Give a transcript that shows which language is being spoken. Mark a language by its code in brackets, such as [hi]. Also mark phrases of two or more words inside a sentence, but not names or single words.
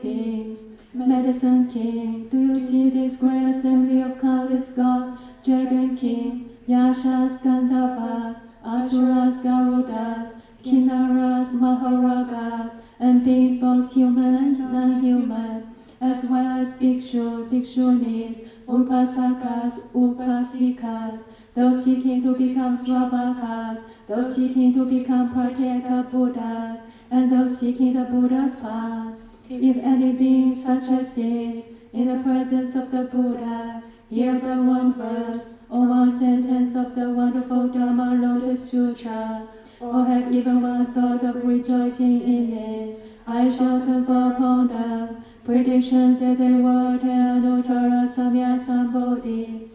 [en] beings, Medicine King, do you see this great assembly of countless gods, dragon kings, Yashas, Gandharvas, Asuras, Garudas, Kinnaras, Maharagas, and beings both human and non-human, as well as bhikshu, bhikshunis, upasakas, upasikas, those seeking to become Sravakas, those seeking to become Pratyeka Buddhas, and those seeking the Buddha's path. If any being such as this, in the presence of the Buddha, hear the one verse or one sentence of the wonderful Dharma Lotus Sutra, or have even one thought of rejoicing in it, I shall confer upon them predictions that they will attain [sa] Anuttara Samyak Sambodhi.